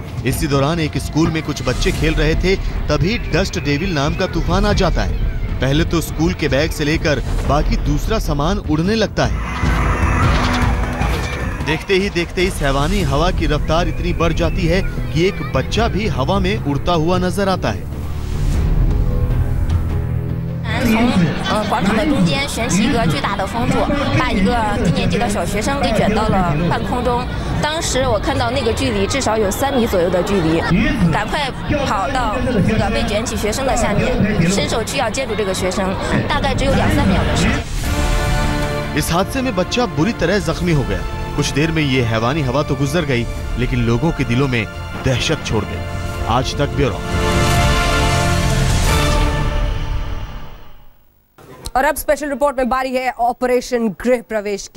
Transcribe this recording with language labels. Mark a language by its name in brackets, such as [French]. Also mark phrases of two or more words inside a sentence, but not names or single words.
[Hindi] इसी दौरान एक स्कूल में कुछ बच्चे खेल रहे थे, तभी [English] dust devil [Hindi] नाम का तूफान आ जाता है। पहले तो स्कूल के बैग से लेकर बाकी दूसरा सामान उड़ने लगता है। देखते ही देखते इस हैवानी हवा की रफ्तार इतनी बढ़ जाती है कि एक बच्चा भी हवा में उड़ता हुआ नजर आता है। [Chinese] 从广场的中间悬起一个巨大的风柱，把一个低年级的小学生给卷到了半空中。当时我看到那个距离至少有3米左右的距离，赶快跑到这个被卷起学生的下面，伸手去要接住这个学生，大概只有2-3秒的时间。 [Hindi] इस हादसे में बच्चा बुरी तरह जख्मी हो गया। कुछ देर में ये हैवानी हवा तो गुजर गई, लेकिन लोगों के दिलों में दहशत छोड़ गई। आज तक ब्यूरो। और अब [English] special report [Hindi] में बारी है ऑपरेशन गृह प्रवेश की।